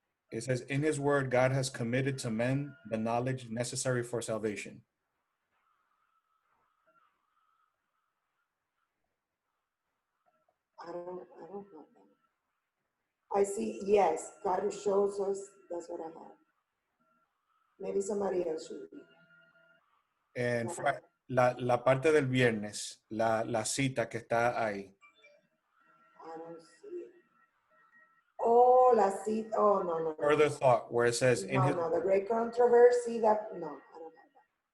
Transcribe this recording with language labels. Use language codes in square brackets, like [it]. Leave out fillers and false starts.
[en] It says, in his word, God has committed to men the knowledge necessary for salvation. I don't have that. I see, yes, God shows us, that's what I have. Maybe somebody else should read. [es] En la parte del viernes, la cita que está ahí. [en] I don't see it. [es] Oh, la cita, oh, no. [en] Further thought, where it says, No, the Great Controversy, no, I don't have that.